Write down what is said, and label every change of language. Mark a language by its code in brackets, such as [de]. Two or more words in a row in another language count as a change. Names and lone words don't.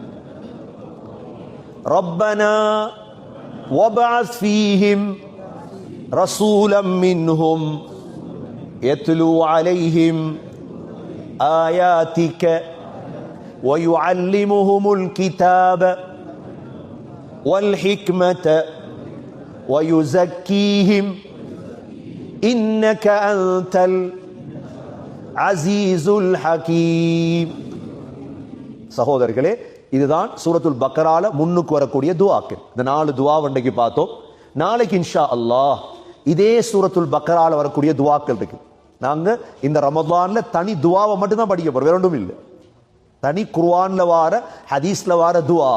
[ar] ربنا وابعث فيهم رسولا منهم يتلو عليهم آياتك ويعلمهم الكتاب والحكمة ويزكيهم إنك أنت العزيز الحكيم. [ta] சகோதரர்களே, இதுதான் சூரத்துல் பக்கரால முன்னுக்கு வரக்கூடிய துஆக்கள். இந்த 4 துஆ வண்டைக்கு பார்த்தோம். நாளைக்கு [ar] إن شاء الله [ta] இதே சூரத்துல் பக்கரால வரக்கூடிய துஆக்கள் இருக்கு. நாங்க இந்த ரமதான்ல தனி துஆவை மட்டும் தான் படிக்க போறோம், வேற ஒன்றும் இல்லை. தனி குர்ஆன்ல வார ஹதீஸ்ல வார துஆ.